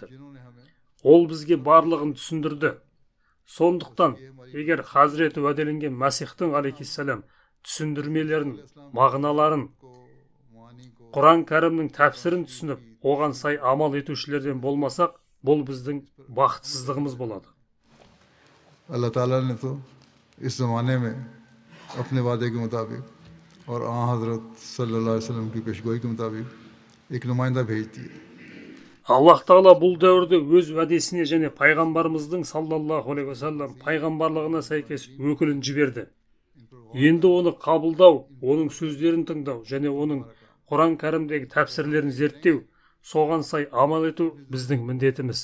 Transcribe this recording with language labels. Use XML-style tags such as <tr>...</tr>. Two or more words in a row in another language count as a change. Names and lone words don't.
<kk>Ол бізге барлығын түсіндірді. Сондықтан, егер Хазіреті уәделенген Мәсихтің алейхиссалам түсіндірмелерін, мағыналарын, Құран кәрімнің тәпсірін түсініп, оған сай амал етушілерден болмасақ, бұл біздің бақытсыздығымыз болады.</kk> <ur>اللہ تعالیٰ نے تو اس زمانے میں اپنے وعدے کے مطابق اور آں حضرت</ur> <ar>صلى الله عليه وسلم</ar> <ur>کی پیشگوئی کے مطابق ایک نمائندہ بھیج دیا.</ur> <kk>Аллах тағала бұл дәуірде өз уәдесіне және пайғамбарымыздың</kk> <ar>صلى الله عليه وسلم</ar> <kk>пайғамбарлығына сәйкес өкілін жіберді. Енді оны қабылдау, оның сөздерін тыңдау және оның Құран кәрімдегі тәпсірлерін зерттеу, соған сай амал ету біздің міндетіміз.</kk>